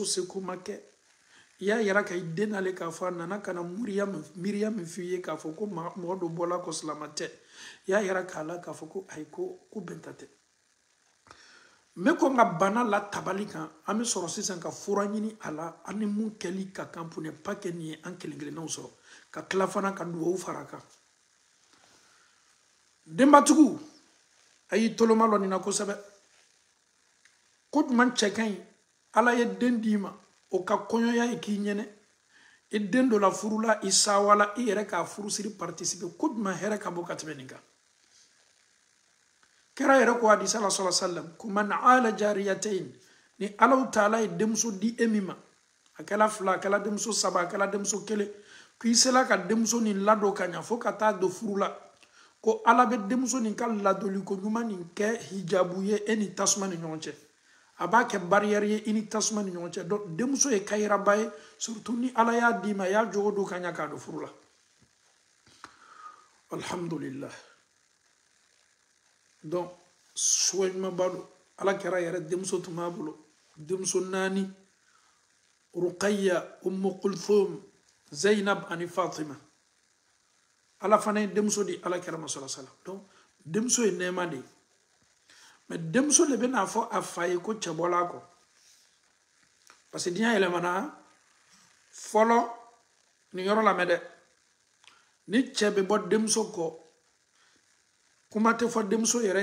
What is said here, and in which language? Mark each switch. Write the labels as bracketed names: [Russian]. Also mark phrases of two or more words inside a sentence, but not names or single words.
[Bambara] seko ma kɛ i y'a yira ka i den n'ale k'a fɔ a nana ka na miiriya min f'i ye k'a fɔ ko mɔgɔ dɔ bɔla ko silamɛ tɛ i y'a yira k'a la k'a fɔ ko ayi ko bɛnta tɛ n bɛ kɔn ka bana la tabali kan an bɛ sɔrɔ sisan ka fura ɲini a la an ni mun kɛli ka kan [French] pour ne pas que [Bambara] nin ye an kelen-kelennanw sɔrɔ ka tila fana ka duwawu fara a kan denbatigiw a y'i toloma lɔ nin na kosɛbɛ ko juman cɛ ka ɲi ala ye den d'i ma o ka kɔɲɔya ye k'i ɲɛnɛ i den dɔ la furu la i sawala i yɛrɛ k'a furusiri participer ko juman hɛrɛ ka bɔ ka tɛmɛ nin kan kɛra yɛrɛ ko hadisa la [Arabic] صلى الله عليه وسلم [Bambara] ko [Arabic] من عال جاريتين [Bambara] ni alaw taala ye denmuso di e min ma a kɛla fila a kɛla denmuso saba a kɛla denmuso kelen ko i sela ka denmuso nin ladon ka ɲa fo ka taa don furu la ko ala bɛ denmuso nin ka ladoli ko ɲuman nin kɛ hijabu ye e ni tasuma ni ɲɔgɔn cɛ a b'a kɛ barrière ye i ni tasuma ni ɲɔgɔn cɛ donc denmuso ye kayiraba ye surtout ni ala y'a d'i ma i y'a jogo don ka ɲa k'a don furu la alhamdulillah donc suwa ɲumanba don ala kɛra yɛrɛ denmuso tun b'a bolo denmuso 4 ruqayya ummu kulthum zainab ani fatima ala fana ye denmuso di ala kɛra ma [Arabic] صلى الله عليه وسلم [Bambara] donc denmuso ye nɛɛma de ye mais denmuso le bɛna fɔ a fa ye ko cɛ bɔla a kɔ parce que diɲɛ yɛlɛmana fɔlɔ nin yɔrɔ lamɛn dɛ ni cɛ bɛ bɔ denmuso kɔ kuma tɛ fɔ denmuso yɛrɛ